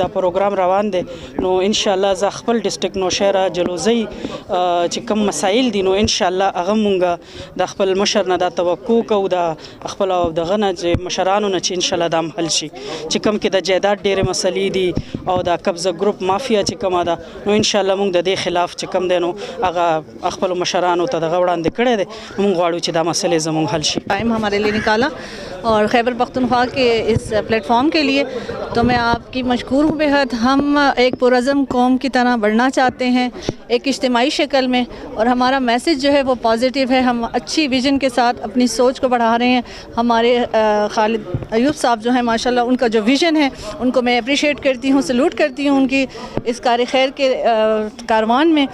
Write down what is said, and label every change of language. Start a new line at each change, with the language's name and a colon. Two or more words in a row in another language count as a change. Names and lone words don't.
Pashto: دا پروګرام روان دی نو
Arabic: ان شاء الله
Pashto: زه خپل ډسټرکټ نوشهره جلوزي چې کوم مسایل دي نو
Arabic: ان شاء الله
Pashto: هغه مونږ د خپل مشر نه دا توقع کوو د خپل او دغه نه چې مشرانو نه چې
Arabic: ان شاء الله
Pashto: دا حل شي چې کوم کې د جایداد ډېرې مسلې دي او د قبضه ګروپ مافیا چې کومه ده نو
Arabic: ان شاء الله
Pashto: مونږ د دې خلاف چې کوم دی نو هغه خپل مشرانو ته دغه وړاندې کړی دی مونږ غواړو چې دا مسلې زموږ حل شي.
Urdu: ٹائم ہمارے لیے نکالا اور خیبر پختونخوا کے اس پلیٹ فارم کے لیے تو میں آپ کی مشکور ہوں بےحد. ہم ایک پرعزم قوم کی طرح بڑھنا چاہتے ہیں ایک اجتماعی شکل میں اور ہمارا میسج جو ہے وہ پازیٹیو ہے. ہم اچھی ویژن کے ساتھ اپنی سوچ کو بڑھا رہے ہیں. ہمارے خالد ایوب صاحب جو ہیں ماشاءاللہ ان کا جو ویژن ہے ان کو میں اپریشیٹ کرتی ہوں, سلوٹ کرتی ہوں ان کی اس کار خیر کے کاروان میں.